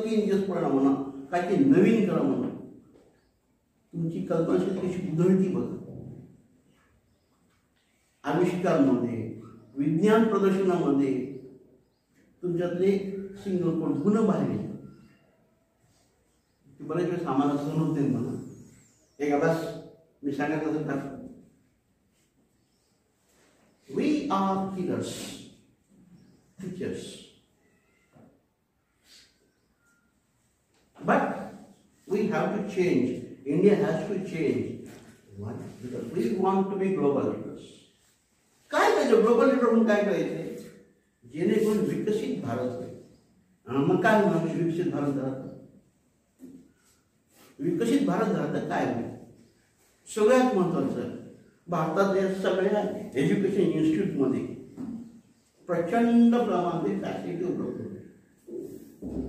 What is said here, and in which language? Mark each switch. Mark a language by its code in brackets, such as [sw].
[mr] 3 दिवस पडा म्हणा, काय ते नवीन करा म्हणा. तुमची कल्पनाशक्ती कशी उधळती बघा. आविष्कारमध्ये, विज्ञान प्रदर्शनामध्ये तुमच्यातले सिंगल कोण गुण बाहेर येतात. बरेच वेळेस आम्हाला सहन होत नाही म्हणा. एक अभ्यास मी सांगत असं का, [en] we are healers, teachers, but we have to change. India has to change. Why? Because we want to be global leaders. [mr] काय करायचं ग्लोबल लीडर म्हणून? काय करायचं जेणेकरून विकसित भारत होईल. मग काय होणार विकसित भारत झाला? विकसित भारत झाला तर काय होईल? सगळ्यात महत्वाचं, भारतातल्या सगळ्या एज्युकेशन इन्स्टिट्यूटमध्ये प्रचंड प्रमाणात फॅसिलिटी उपलब्ध होते.